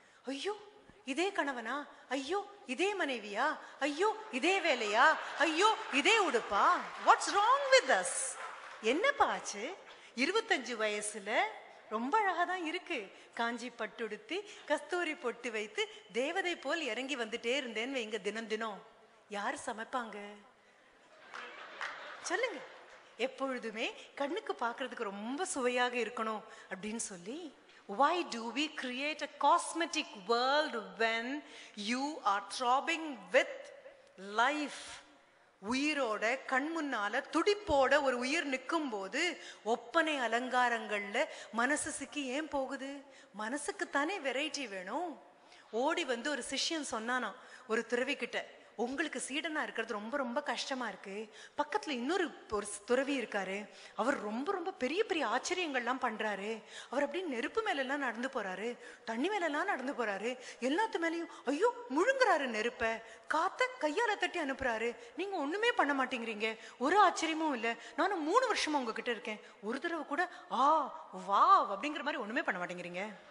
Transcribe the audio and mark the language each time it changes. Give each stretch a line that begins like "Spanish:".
Tamil: ஐயோ இதே கணவனா, ஐயோ இதே மனைவியா, ஐயோ இதே வேலையா, ஐயோ இதே உடுப்பா,
English: What's wrong with us?
Tamil: என்னப்பா ஆச்சு? 25 வயசுல ரொம்ப அழகா தான் இருக்கு. காஞ்சி பட்டுடுத்தி கஸ்தூரி பொட்டு வைத்து தேவதை போல் இறங்கி வந்துட்டே இருந்தேன்னு வைங்க. தினம் தினம் யாரு சமைப்பாங்க சொல்லுங்க? எப்பொழுதுமே கண்ணுக்கு பார்க்கறதுக்கு ரொம்ப சுவையாக இருக்கணும் அப்படின்னு சொல்லி,
English: why do we create a cosmetic world when you are throbbing with life?
Tamil: உயிரோட கண் முன்னால துடிப்போட ஒரு உயிர் நிற்கும் போது ஒப்பனை அலங்காரங்கள்ல மனசு சிக்கி ஏன் போகுது? மனசுக்கு தானே வெரைட்டி வேணும். ஓடி வந்து ஒரு சிஷ்யன் சொன்னானா ஒரு துறவி கிட்ட, உங்களுக்கு சீடனா இருக்கிறது ரொம்ப ரொம்ப கஷ்டமா இருக்கு, பக்கத்துல இன்னொரு துறவி இருக்காரு, அவர் ரொம்ப ரொம்ப பெரிய பெரிய ஆச்சரியங்கள்லாம் பண்றாரு, அவர் அப்படி நெருப்பு மேல எல்லாம் நடந்து போறாரு, தண்ணி மேல எல்லாம் நடந்து போறாரு, எல்லாத்து மேலயும் ஐயோ முழுங்குறாரு நெருப்ப, காத்த கையால தட்டி அனுப்புறாரு, நீங்க ஒண்ணுமே பண்ண மாட்டேங்கிறீங்க, ஒரு ஆச்சரியமும் இல்ல, நானும் 3 வருஷமா உங்ககிட்ட இருக்கேன், ஒரு தடவை கூட ஆ வா அப்படிங்கிற மாதிரி ஒண்ணுமே பண்ண மாட்டேங்கிறீங்க.